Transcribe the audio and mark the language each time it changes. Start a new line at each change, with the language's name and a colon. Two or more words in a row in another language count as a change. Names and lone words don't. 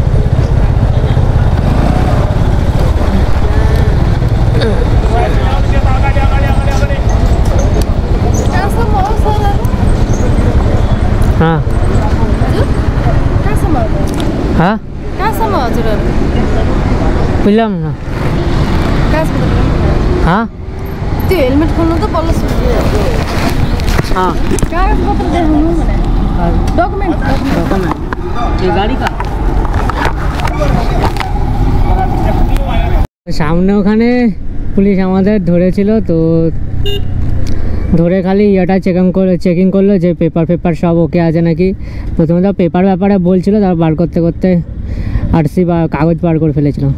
Bangla: হ্যাঁ হ্যাঁ বুঝলাম না।
Nepali: हाँ हेलमेट खोल्नु त बल्ल हाँ कागजपत्र देखाउनु भने डकुमेन्ट
Hindi: ये गाड़ी का
Bangla: সামনে ওখানে পুলিশ আমাদের ধরেছিল, তো ধরে খালি ইয়েটা চেকিং করলো যে পেপার সব ওকে আছে নাকি। প্রথমে তো পেপার ব্যাপারে বলছিল, তারপর বার করতে করতে আরসি বা কাগজ বার করে ফেলেছিলাম।